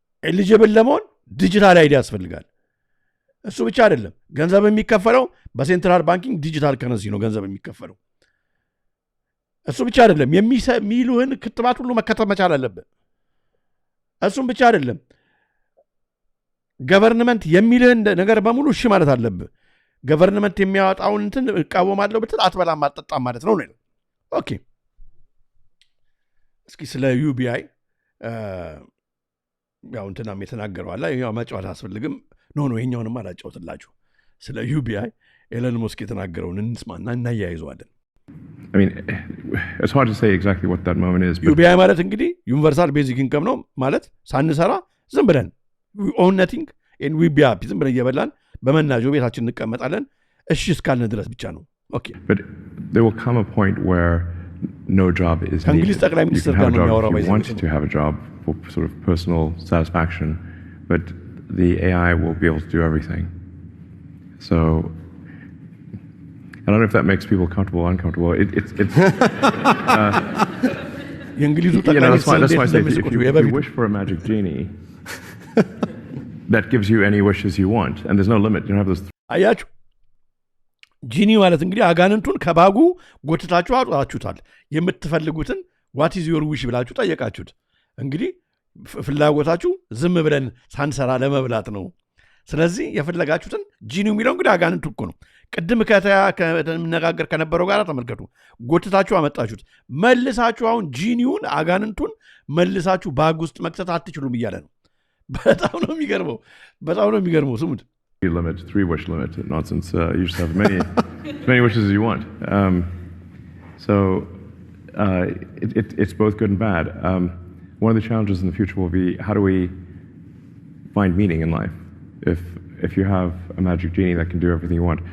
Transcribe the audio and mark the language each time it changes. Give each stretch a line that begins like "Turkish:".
Amharic: ኤሊጂብል ለመሆን ዲጂታል አይዲ ያስፈልጋል። እሱ ብቻ አይደለም ገንዘብ የሚከፈለው በሴንትራል ባንኪንግ ዲጂታል ከረንሲ ነው ገንዘብ የሚከፈለው። እሱ ብቻ አይደለም የሚሉህን ክትባት ሁሉ መከተብ መቻል አለብህ። እሱም ብቻ አይደለም ገቨርንመንት የሚልህን ነገር በሙሉ እሺ ማለት አለብህ። ገቨርንመንት የሚያወጣውን እንትን እቃወማለሁ ብትል አትበላም አትጠጣም ማለት ነው ነው። ኦኬ እስኪ ስለ ዩቢአይ ያው እንትናም የተናገረው አለ። ያው መጫወት አስፈልግም ኖ ይሄኛውንም አላጫውትላችሁ። ስለ ዩቢአይ ኤለን መስክ የተናገረውን እንስማና እናያይዘዋለን።
English: I mean, it's hard to say exactly what that moment is.
Amharic: ዩቢአይ ማለት እንግዲህ ዩኒቨርሳል ቤዚክ ኢንከም ነው ማለት ሳንሰራ ዝም ብለን
English: we own nothing and we be happy
Amharic: ዝም ብለን እየበላን በመናጆ ቤታችን እንቀመጣለን እሺ እስካልን ድረስ ብቻ ነው። ኦኬ
English: But there will come a point where no job is needed.
Amharic: እንግሊዝ ጠቅላይ ሚኒስትር ጋር ነው የሚያወራው።
English: You want to have a job for sort of personal satisfaction, but the AI will be able to do everything. So I don't know if that makes people comfortable or uncomfortable. It's
Amharic: የእንግሊዙ ጠቅላይ ሚኒስትር
English: that's why I say if you wish for a magic genie that gives you any wishes you want and there's no limit. You don't have this.
Amharic: አያችሁ ጂኒ ማለት እንግዲህ አጋንንቱን ከባጉ ጎትታችሁ አውጣችሁታል። የምትፈልጉትን
English: what is your wish
Amharic: ብላችሁ ጠየቃችሁት። እንግዲህ ፍላጎታችሁ ዝም ብለን ሳንሰራ ለመብላት ነው። ስለዚህ የፈለጋችሁትን ጂኒው የሚለው እንግዲህ አጋንንቱ እኮ ነው። ቅድም ከተነጋገር ከነበረው ጋር ተመልከቱ። ጎትታችሁ አመጣችሁት። መልሳችሁ አሁን ጂኒውን አጋንንቱን መልሳችሁ ባግ ውስጥ መክተት አትችሉም እያለ ነው። በጣም ነው የሚገርመው። ስሙት።
English: Limit, 3 wish limit nonsense. You just have many wishes as you want. So it's both good and bad. One of the challenges in the future will be how do we find meaning in life if you have a magic genie that can do everything you want.